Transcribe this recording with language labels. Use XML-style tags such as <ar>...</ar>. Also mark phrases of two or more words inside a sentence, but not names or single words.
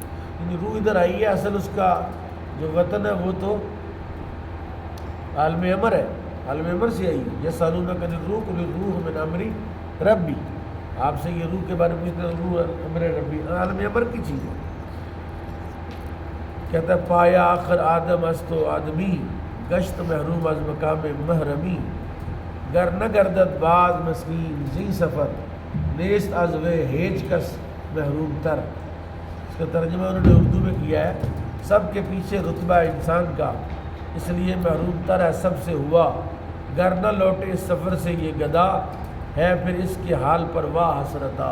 <ur>یعنی روح ادھر آئی ہے، اصل اس کا جو وطن ہے وہ تو عالم امر ہے، عالم امر سے آئی ہے۔</ur> <ar>یسألونک عن الروح قل الروح من امر ربی،</ar> <ur>آپ سے یہ روح کے بارے میں پوچھتے ہیں، روح امر ربی، عالم امر کی چیز ہے۔ کہتا ہے</ur> <fa>پایا آخر آدم است و آدمی، گشت محروم از مقام محرمی، گر نہ گردد باز مسکین زی سفر، نیست از وے ہیچ کس محروم تر۔</fa> <ur>اس کا ترجمہ انہوں نے اردو میں کیا ہے، سب کے پیچھے رتبہ انسان کا، اس لیے محروم تر ہے سب سے ہوا، گر نہ لوٹے اس سفر سے یہ گدا، ہے پھر اس کے حال پر واہ حسرتا۔</ur>